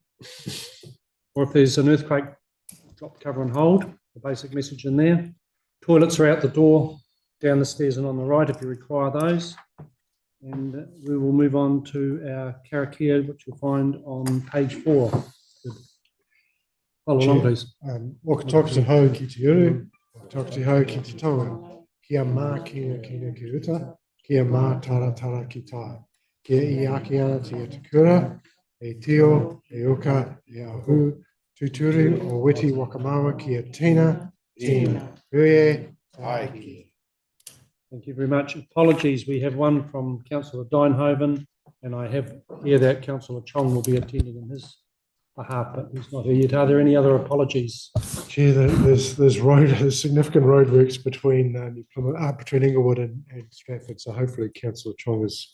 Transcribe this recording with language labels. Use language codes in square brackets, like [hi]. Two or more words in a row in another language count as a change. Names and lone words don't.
[en] Or if there's an earthquake, drop, cover and hold. The basic message in there. Toilets are out the door, down the stairs and on the right if you require those. And we will move on to our karakia, which you'll find on page 4. Follow along, please. [mi] Wakatoksi hau ki te uru, wakatoksi hau ki te tonga, kia mā kina kina ki uta, kia mā tara tara ki tā, kia I aki ana te atakura, e tio, e uka, e ahu, tuturi o witi wakamawa kia tina, huie, taiki. [en] Thank you very much. Apologies, we have one from Councillor Deinhoven, and I have here that Councillor Chong will be attending in his behalf, but he's not here yet. Are there any other apologies? Chair, there's significant roadworks between between Inglewood and Stratford, so hopefully Councillor Chong is